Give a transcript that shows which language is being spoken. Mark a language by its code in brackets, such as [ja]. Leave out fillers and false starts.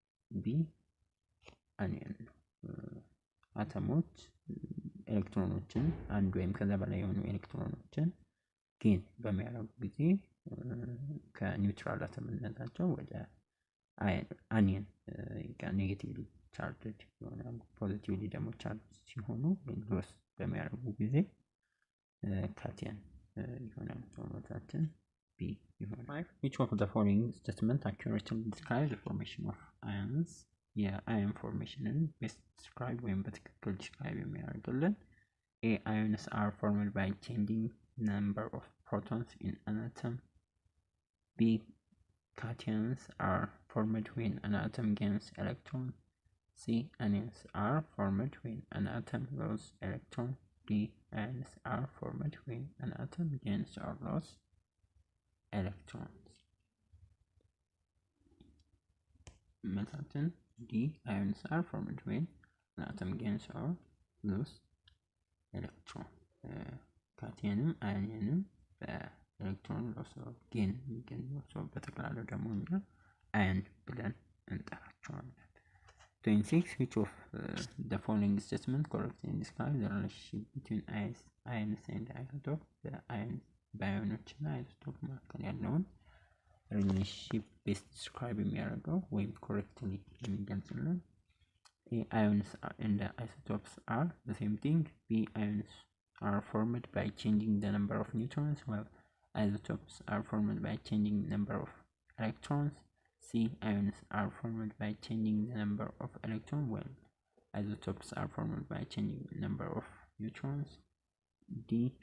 [am] ቢ አኒየን ነው። አተሞች ኤሌክትሮኖችን አንድ ወይም ከዛ በላይ የሆኑ ኤሌክትሮኖችን ጌን በሚያደርጉ ጊዜ ከኒውትራል አተምነታቸው ወደ አኒየን ኔጌቲቭሊ ቻርጅድ ይሆናሉ። ፖዚቲቭሊ ደግሞ ቻርጅ ሲሆኑ ሎስ በሚያደርጉ ጊዜ ካቲየን ይሆናሉ። መልሳችን ቢ ይሆናል። [en] which of the following statement accurately describes the formation of ions? [am] የአዮን ፎርሜሽንን ቤስት ዲስክራይብ ወይም በትክክል ዲስክራይብ የሚያደርግልን A. [en] Ions are formed by changing number of protons in an atom. B. Cations are formed when an atom gains electron. C. Anions are formed when an atom loses electron. D. Ions are formed when an atom gains or loses electrons. [am] መልሳችን [en] D. Ions are formed when an atom gains or loses ኤሌክትሮን። [am] ካቲየንም አየንም በኤሌክትሮን ሎስ ኦፍ ጌን የሚገኙ በጠቅላላው ደግሞ እኛ አየን ብለን እንጠራቸዋለን። [en] 26 which of the following statement correctly describes the relationship between ions and isotopes? [am] በአዮኖች እና አይሶቶፕ መካከል ያለውን ሪሌሽንሺፕ ቤስት ዲስክራይብ የሚያደርገው ወይም ኮሬክትሊ የሚገልጽልን [en] Ions and the isotopes are the same thing. B. Ions are formed by changing the number of neutrons, while isotopes are formed by changing the number of electrons. C. Ions are formed by changing the number of electrons, while isotopes are formed by changing the number of neutrons. D.